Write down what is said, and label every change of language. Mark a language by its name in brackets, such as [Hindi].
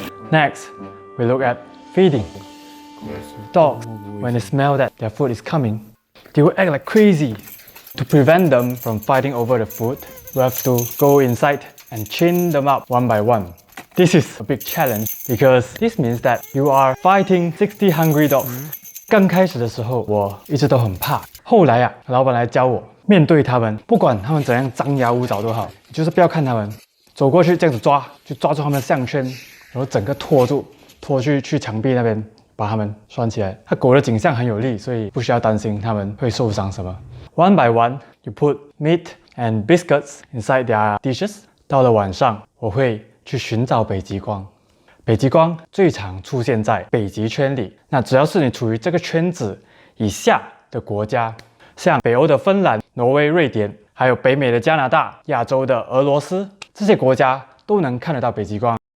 [English] Next, we look at feeding. Dogs, when they smell that their food is coming, they will act like crazy. To prevent them from fighting over the food, we have to go inside and chain them up one by one. This is a big challenge because this means that you are fighting 60 hungry dogs. [Chinese] 刚开始的时候，我一直都很怕。后来啊，老板来教我面对他们，不管他们怎样张牙舞爪都好，你就是不要看他们，走过去这样子抓，就抓住他们的项圈，然后整个拖住，拖去墙壁那边，把他们拴起来。它狗的颈项很有力，所以不需要担心它们会受伤什么。 [English] One by one, you put meat and biscuits inside their dishes. [Chinese] 到了晚上，我会去寻找北极光。北极光最常出现在北极圈里，那只要是你处于这个圈子以下的国家，像北欧的芬兰、挪威、瑞典，还有北美的加拿大、亚洲的俄罗斯，这些国家都能看得到北极光。